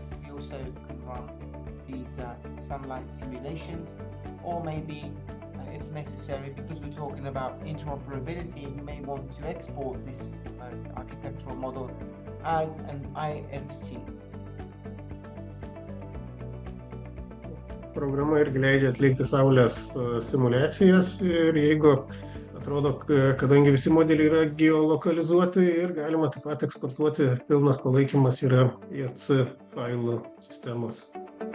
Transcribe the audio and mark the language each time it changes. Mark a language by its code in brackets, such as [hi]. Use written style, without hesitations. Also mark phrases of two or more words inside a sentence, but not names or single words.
[en] we also can run these sunlight simulations, or maybe if necessary, because we're talking about interoperability, you may want to export this architectural model as an IFC. [lt] Programa irgi leidžia atlikti saulės simulacijas ir jeigu atrodo, kadangi visi modeliai yra geolokalizuoti ir galima taip pat eksportuoti, pilnas palaikymas yra ACCA failų sistemos.